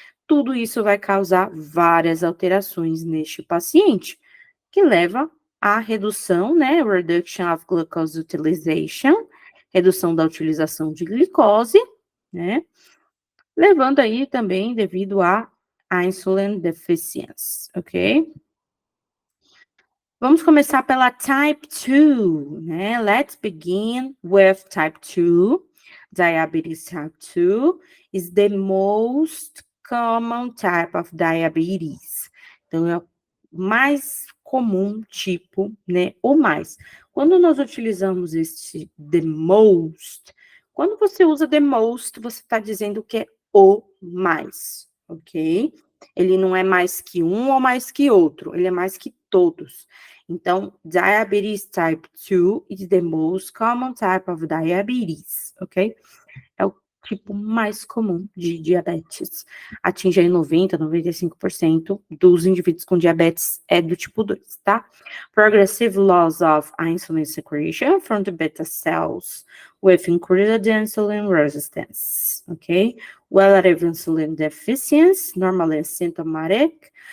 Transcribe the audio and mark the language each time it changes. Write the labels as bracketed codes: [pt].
[pt] Tudo isso vai causar várias alterações neste paciente, que leva à redução, né, [en] reduction of glucose utilization, [pt] redução da utilização de glicose, né, levando aí também devido à [en] insulin deficiency, [pt] ok? Vamos começar pela type 2, né? [en] Let's begin with type 2. Diabetes type 2 is the most common type of diabetes. [pt] Então, é o mais comum tipo, né, o mais. Quando nós utilizamos esse the most, quando você usa the most, você está dizendo que é o mais, ok? Ele não é mais que um ou mais que outro, ele é mais que todos. [en] Então, diabetes type 2 is the most common type of diabetes, ok? [pt] É o tipo mais comum de diabetes. Atinge aí 90, 95% dos indivíduos com diabetes é do tipo 2, tá? [en] Progressive loss of insulin secretion from the beta cells with increased insulin resistance, okay? Relative insulin deficiency, normally symptomatic.